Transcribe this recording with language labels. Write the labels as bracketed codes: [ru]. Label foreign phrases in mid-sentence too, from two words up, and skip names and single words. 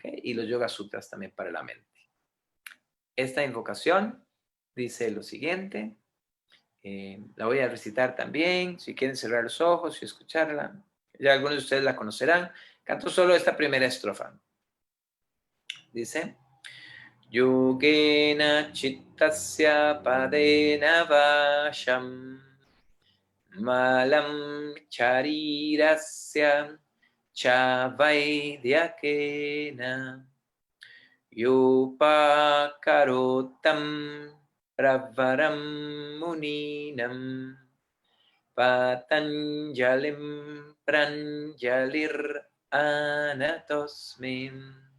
[es] Y los Yoga Sutras también para la mente. Esta invocación dice lo siguiente, la voy a recitar también, si quieren cerrar los ojos y escucharla. Ya algunos de ustedes la conocerán. Canto solo esta primera estrofa. Dice, [sa] Yogena chittasya padena vasham malam charirasya chavaidhyakena yopakarotam pravaram muninam patanjalim pranjalir anatosmim.